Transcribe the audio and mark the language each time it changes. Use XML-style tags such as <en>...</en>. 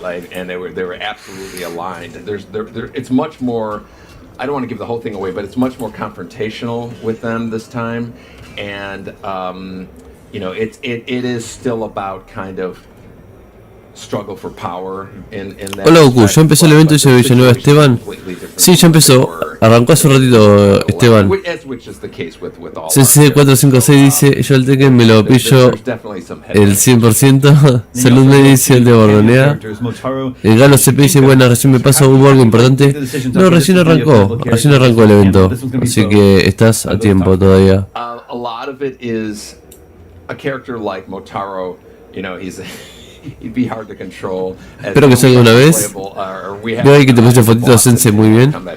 <en>Like, and they were absolutely aligned. It's much more, I don't want to give the whole thing away, but it's much more confrontational with them this time. And, you know, it is still about kind of struggle for power in that.</en> <es>Hola Goku, ¿ya empezó el evento? Dice Villanueva Esteban. Sí, ya empezó. Arrancó hace un ratito, Esteban. CC456 dice: yo el Tekken me lo pillo el 100%. Salud, me dice el de Bordonea. El Galo CP dice: bueno, recién me pasa, hubo algo importante. No, recién arrancó el evento. Así que estás a tiempo todavía.</es> <en>A lot of it is a character like Motaro, you know, he'd be hard to control.</en> <es>Espero que salga una vez. Veo ahí que te puse fotito de Sensei muy bien.</es>